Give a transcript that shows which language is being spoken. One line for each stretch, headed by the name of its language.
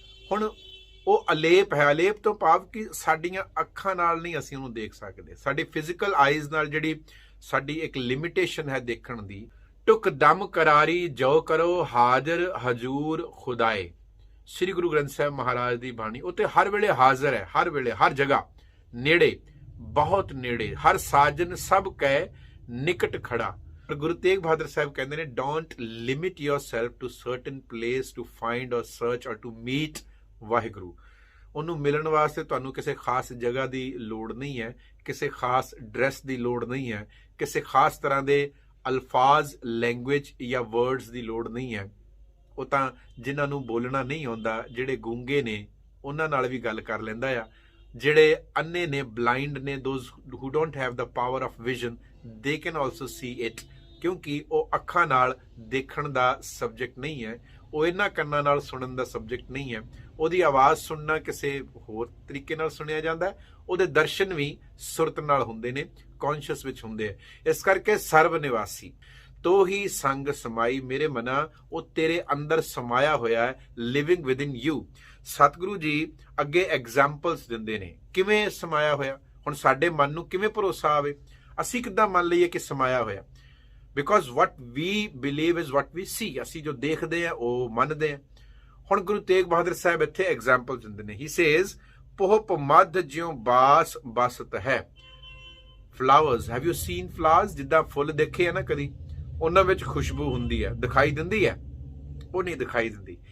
Punjabi: ਹੁਣ ਉਹ ਅਲੇਪ ਹੈ। ਅਲੇਪ ਤੋਂ ਭਾਵ ਕਿ ਸਾਡੀਆਂ ਅੱਖਾਂ ਨਾਲ ਨਹੀਂ ਅਸੀਂ ਉਹਨੂੰ ਦੇਖ ਸਕਦੇ, ਸਾਡੀ
English: physical eyes
Punjabi: ਨਾਲ ਜਿਹੜੀ ਸਾਡੀ ਇੱਕ ਲਿਮਿਟੇਸ਼ਨ ਹੈ ਦੇਖਣ ਦੀ। ਟੁਕ ਦਮ ਕਰਾਰੀ ਜੋ ਕਰੋ ਹਾਜ਼ਰ ਹਜੂਰ ਖੁਦਾਏ। ਸ੍ਰੀ ਗੁਰੂ ਗ੍ਰੰਥ ਸਾਹਿਬ ਮਹਾਰਾਜ ਦੀ ਬਾਣੀ, ਉੱਥੇ ਹਰ ਵੇਲੇ ਹਾਜ਼ਰ ਹੈ, ਹਰ ਵੇਲੇ, ਹਰ ਜਗ੍ਹਾ, ਨੇੜੇ, ਬਹੁਤ ਨੇੜੇ, ਹਰ ਸਾਜਨ ਸਭ ਕੈ ਨਿਕਟ ਖੜਾ। ਗੁਰੂ ਤੇਗ ਬਹਾਦਰ ਸਾਹਿਬ ਕਹਿੰਦੇ ਨੇ,
English: Don't limit yourself to certain place to find or search or to meet Waheguru.
Punjabi: ਉਹਨੂੰ ਮਿਲਣ ਵਾਸਤੇ ਤੁਹਾਨੂੰ ਕਿਸੇ ਖਾਸ ਜਗ੍ਹਾ ਦੀ ਲੋੜ ਨਹੀਂ ਹੈ, ਕਿਸੇ ਖਾਸ ਡਰੈਸ ਦੀ ਲੋੜ ਨਹੀਂ ਹੈ, ਕਿਸੇ ਖਾਸ ਤਰ੍ਹਾਂ ਦੇ ਅਲਫਾਜ਼, ਲੈਂਗੁਏਜ ਜਾਂ ਵਰਡਸ ਦੀ ਲੋੜ ਨਹੀਂ ਹੈ। ਉਹ ਤਾਂ ਜਿਨ੍ਹਾਂ ਨੂੰ ਬੋਲਣਾ ਨਹੀਂ ਆਉਂਦਾ, ਜਿਹੜੇ ਗੂੰਗੇ ਨੇ, ਉਹਨਾਂ ਨਾਲ ਵੀ ਗੱਲ ਕਰ ਲੈਂਦਾ ਆ। ਜਿਹੜੇ ਅੰਨੇ ਨੇ, ਬਲਾਈਂਡ ਨੇ,
English: those who don't have the power of vision, they can also see it,
Punjabi: ਕਿਉਂਕਿ ਉਹ ਅੱਖਾਂ ਨਾਲ ਦੇਖਣ ਦਾ ਸਬਜੈਕਟ ਨਹੀਂ ਹੈ, ਉਹ ਇਹਨਾਂ ਕੰਨਾਂ ਨਾਲ ਸੁਣਨ ਦਾ ਸਬਜੈਕਟ ਨਹੀਂ ਹੈ। ਉਹਦੀ ਆਵਾਜ਼ ਸੁਣਨਾ ਕਿਸੇ ਹੋਰ ਤਰੀਕੇ ਨਾਲ ਸੁਣਿਆ ਜਾਂਦਾ, ਉਹਦੇ ਦਰਸ਼ਨ ਵੀ ਸੁਰਤ ਨਾਲ ਹੁੰਦੇ ਨੇ, ਕੌਨਸ਼ੀਅਸ ਵਿੱਚ ਹੁੰਦੇ ਆ। ਇਸ ਕਰਕੇ ਸਰਬ ਨਿਵਾਸੀ ਤੋ ਹੀ ਸੰਗ ਸਮਾਈ, ਮੇਰੇ ਮਨਾ ਉਹ ਤੇਰੇ ਅੰਦਰ ਸਮਾਇਆ ਹੋਇਆ ਹੈ,
English: Living within you.
Punjabi: Satguru ji ਅੱਗੇ ਐਗਜ਼ਾਮਪਲਸ ਦਿੰਦੇ ਨੇ ਕਿਵੇਂ ਸਮਾਇਆ ਹੋਇਆ। ਹੁਣ ਸਾਡੇ ਮਨ ਨੂੰ ਕਿਵੇਂ ਭਰੋਸਾ ਆਵੇ? ਅਸੀਂ ਕਿੱਦਾਂ ਮੰਨ ਲਈਏ ਕਿ ਸਮਾਇਆ ਹੋਇਆ?
English: Because what we believe is what we see।
Punjabi: ਅਸੀਂ ਜੋ ਦੇਖਦੇ ਆ ਉਹ ਮੰਨਦੇ ਆ। ਹੁਣ ਗੁਰੂ ਤੇਗ ਬਹਾਦਰ ਸਾਹਿਬ ਇੱਥੇ ਐਗਜ਼ਾਮਪਲ ਦਿੰਦੇ ਨੇ।
English: he says
Punjabi: ਪੋਹਪ ਮੱਧ ਜਿਉ ਬਾਸ ਬਸਤ ਹੈ।
English: Flowers, have you seen flowers?
Punjabi: ਜਿੱਦਾਂ ਫੁੱਲ ਦੇਖੇ ਆ ਨਾ ਕਦੀ, ਉਹਨਾਂ ਵਿੱਚ ਖੁਸ਼ਬੂ ਹੁੰਦੀ ਹੈ, ਦਿਖਾਈ ਦਿੰਦੀ ਹੈ? ਉਹ ਨਹੀਂ ਦਿਖਾਈ ਦਿੰਦੀ।